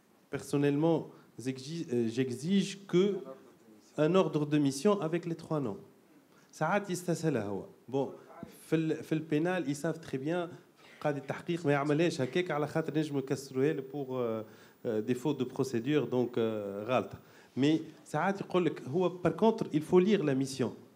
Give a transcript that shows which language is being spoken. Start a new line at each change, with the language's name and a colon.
French: Personnellement, j'exige que un ordre de mission avec les 3 noms.
Arabic: ساعات يستسهلها هو.
French: Bon,
Arabic: في البينال
French: ils savent très bien
Arabic: قاضي التحقيق ما يعملهاش هكاك على خاطر نجم يكسروها له
French: pour des fautes de procédure donc
Arabic: غلطه.
French: Mais
Arabic: ساعات يقول لك هو
French: par contre il faut lire la mission.